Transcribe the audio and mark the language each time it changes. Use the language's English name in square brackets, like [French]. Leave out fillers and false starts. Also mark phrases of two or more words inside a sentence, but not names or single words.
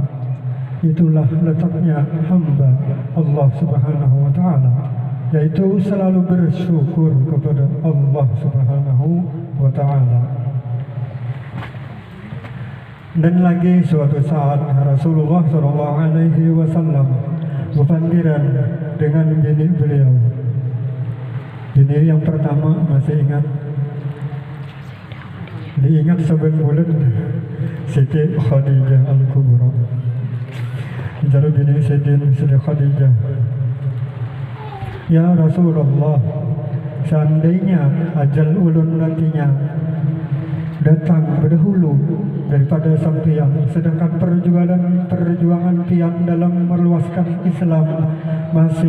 [Indonesian] Itulah letaknya hamba Allah [Arabic] سبحانه وتعالى, [Indonesian] yaitu selalu bersyukur kepada Allah [Arabic] سبحانه وتعالى. [Banjar] Dan lagi suatu saat Rasulullah [Arabic] صلى الله عليه وسلم [Banjar] berpandiran dengan bini beliau. Bini yang pertama masih ingat, diingat 7 bulan, Siti Khadijah Al-Kubra. Jadi bini Siti Khadijah, [Arabic] يا رسول الله, [Banjar] seandainya ajal ulun nantinya datang berdahulu daripada sampian, sedangkan perjuangan pian dalam meluaskan Islam masih